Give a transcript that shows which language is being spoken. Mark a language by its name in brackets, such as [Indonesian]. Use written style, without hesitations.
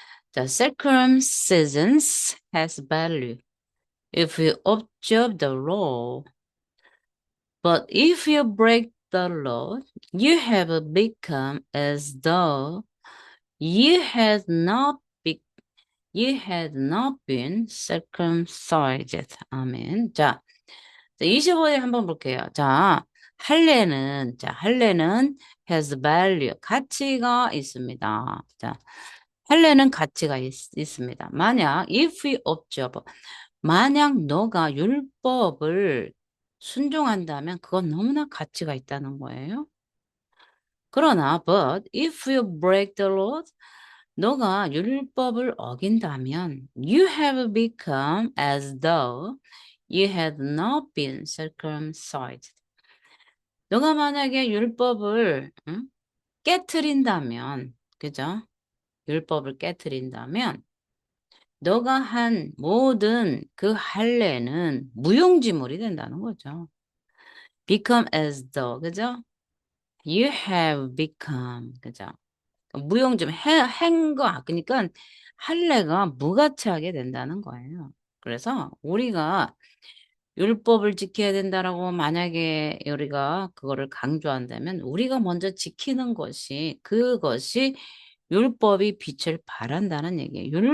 [English] 자, circumcision has value if you observe the law. But if you break the law, you have become as though you had not be, you had not been circumcised. [Korean] 아멘. 자, 25절 한번 볼게요. 자, 할례는 [English] has value, [Korean] 가치가 있습니다. 자, 할례는 가치가 있습니다. 만약 [English] if we observe, [Korean] 만약 너가 율법을 순종한다면 그건 너무나 가치가 있다는 거예요. 그러나 [English] but if you break the law, [Korean] 너가 율법을 어긴다면 [English] you have become as though you had not been circumcised. [Korean] 너가 만약에 율법을 깨트린다면, 그죠? 율법을 깨트린다면 너가 한 모든 그 할례는 무용지물이 된다는 거죠. [English] become as though, 그죠? You have become, 그죠? [Korean] 무용지물, 행거, 그러니까 할례가 무가치하게 된다는 거예요. 그래서 우리가 율법을 지켜야 된다라고 만약에 우리가 그거를 강조한다면 우리가 먼저 지키는 것이 그것이 율법이 빛을 발한다는 얘기예요.